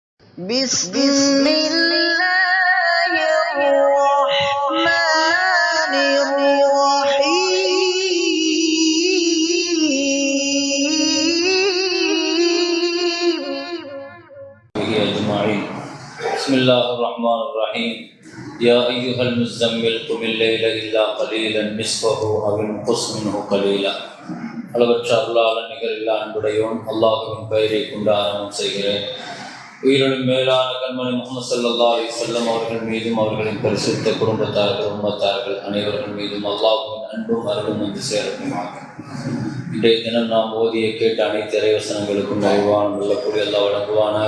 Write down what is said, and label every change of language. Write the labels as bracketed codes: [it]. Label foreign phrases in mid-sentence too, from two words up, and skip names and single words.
[ar] بسم الله الرحمن الرحيم أجمعين. بسم الله الرحمن الرحيم. يا أيها المزمل قم الليل إلا قليلا نصفه أو انقص منه قليلا. [ta] அளவற்ற அருளாளன் நிகரில்லா அன்புடையோன் அல்லாஹுவின் பெயரை கொண்டு ஆரம்பம் செய்கிறேன். உயிரினும் மேலான கண்மணி முஹம்மது [ar] صلى الله عليه وسلم [ta] அவர்கள் மீதும் அவர்களின் பரிசுத்த குடும்பத்தார்கள் உம்மத்தார்கள் அனைவர்கள் மீதும் அல்லாஹுவின் அன்பும் அருளும் வந்து சேரட்டுமாக. இன்றைய தினம் நாம் ஓதிய கேட்ட அனைத்து இறைவசனங்களுக்கும் நிறைவான நல்லக்கூடிய அல்லாஹ் வழங்குவானாக.